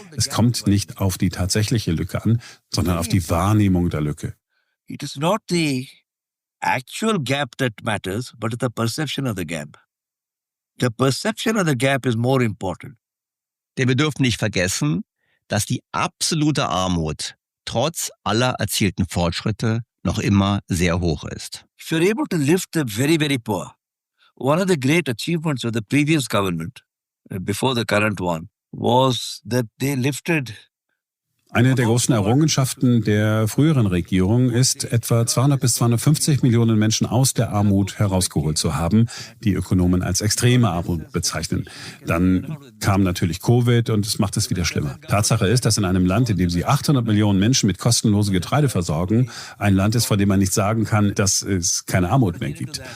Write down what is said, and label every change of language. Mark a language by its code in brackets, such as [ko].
[de] Es kommt nicht auf die tatsächliche Lücke an, sondern auf die Wahrnehmung der Lücke. [en] It is not the actual gap that matters, but the perception of the gap. The perception of the gap is more important. [de] Denn wir dürfen nicht vergessen, dass die absolute Armut trotz aller erzielten Fortschritte noch immer sehr hoch ist. [en] If you're able to lift the very, very poor, one of the great achievements of the previous government, before the current one, was that they lifted. [de] Eine der großen Errungenschaften der früheren Regierung ist, etwa 200 bis 250 Millionen Menschen aus der Armut herausgeholt zu haben, die Ökonomen als extreme Armut bezeichnen. Dann kam natürlich Covid und es macht es wieder schlimmer. Tatsache ist, dass in einem Land, in dem sie 800 Millionen Menschen mit kostenlosem Getreide versorgen, ein Land ist, von dem man nicht sagen kann, dass es keine Armut mehr gibt.